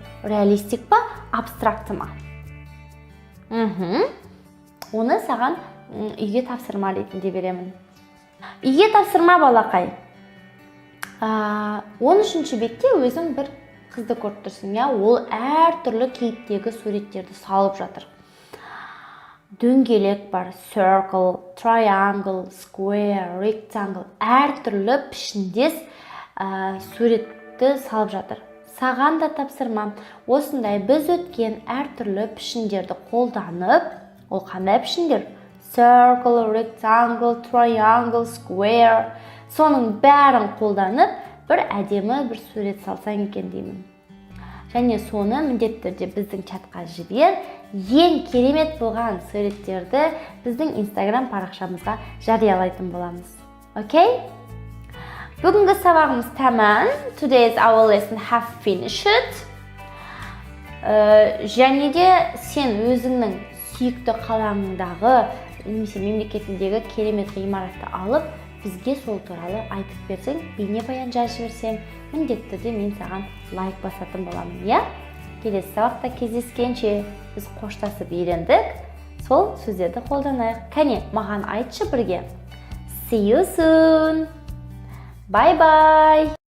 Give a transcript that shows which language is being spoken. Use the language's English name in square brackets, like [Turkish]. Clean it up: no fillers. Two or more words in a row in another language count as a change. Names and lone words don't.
[Kazakh] Реалистик па, абстракты ма? Оны саған үйге тапсырма ретінде беремін. Үйге тапсырма балақай. 13-ші бетте өзің бір қызды көріп тұрсың, иә? Ол әртүрлі кейіптегі суреттерді салып жатыр. Дөңгелек бар, [English] circle, triangle, square, rectangle, [Kazakh] әртүрлі пішіндес суретті салып жатыр. Саған да тапсырмам, осындай біз өткен әртүрлі пішіндерді қолданып, ол қандай пішіндер? [English] Circle, rectangle, triangle, square, [Kazakh] соның бәрін қолданып, бір әдемі бір сурет салсаң екен деймін. Және соны міндетті түрде біздің чатқа жібер. Ең керемет болған суреттерді біздің Instagram парақшамызға жариялайтын боламыз. Окей? Бүгінгі сабағымыз тәмам. [English] Today's our lesson have finished. [Kazakh] Және де сен өзіңнің сүйікті қалаңындағы немесе мемлекетіндегі керемет ғимаратты алып, бізге сол туралы айтып берсең, бейнебаян жазып жіберсең, міндетті түрде мен саған лайк басатын боламын, иә? Келесі сабақта кездескенше біз қоштасып үйрендік. Сол сөздерді қолданайық. Кәне, маған айтшы бірге. [English] See you soon. Bye bye.